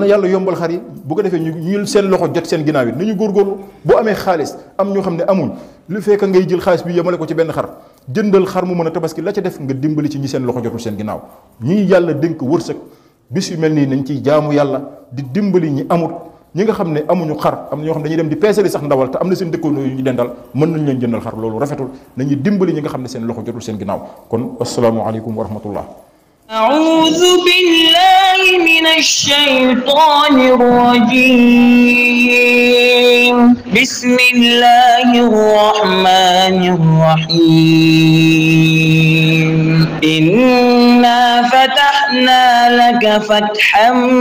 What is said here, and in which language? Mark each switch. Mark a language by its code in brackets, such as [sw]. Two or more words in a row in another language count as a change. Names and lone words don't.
[wo] yàlla yombal xar yi bu ko defee ñu seen loxo jot seen ginnaaw yi nañu góorgóorlu boo amee xaalis am ñoo xam ne amuñ lu fekk ngay jël xaalis bi yemale ko ci benn xar jëndal xar mu mën a tabaski la ca def nga dimbali ci ñi seen loxo jotul seen ginnaaw ñi yàlla dénk wërsëg bis yu mel nii nañ ciy jaamu yàlla di dimbali ñi amut ñi nga xam ne amuñu xar am na ñoo xam ne dañuy dem di peesali sax ndawal te am na seen dëkkoonoo yu ñu dendal mën nañ leen jëndal xar loolu rafetul nañuy dimbali ñi nga xam ne seen loxo jotul seen ginnaaw kon [ar] السلام عليكم ورحمة الله أعوذ بالله من الشيطان الرجيم بسم الله الرحمن الرحيم إنا فتحنا لك فتحا